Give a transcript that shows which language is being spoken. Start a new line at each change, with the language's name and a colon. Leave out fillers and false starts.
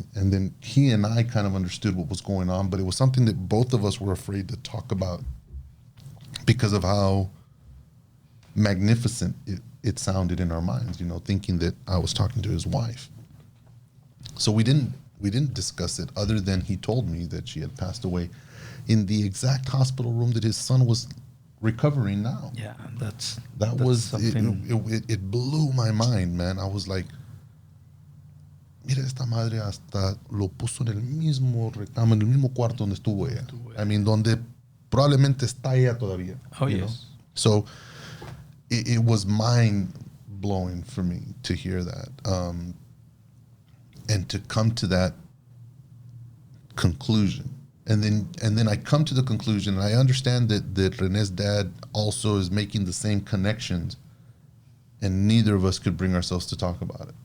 English: And then he and I kind of understood what was going on, but it was something that both of us were afraid to talk about because of how magnificent it sounded in our minds. Thinking that I was talking to his wife. So we didn't discuss it other than he told me that she had passed away in the exact hospital room that his son was recovering now. yeah, that's Was something. it blew my mind, man. I was like,
Spanish: mira, esta madre hasta lo puso en el mismo recamo, en el mismo cuarto donde estuvo ella.
English: I mean,
Spanish: donde probablemente está ella todavía.
English: Oh, you know? yes. So it was mind blowing for me to hear that. And to come to that conclusion. And then I come to the conclusion, and I understand that Rene's dad also is making the same connections, and neither of us could bring ourselves to talk about it.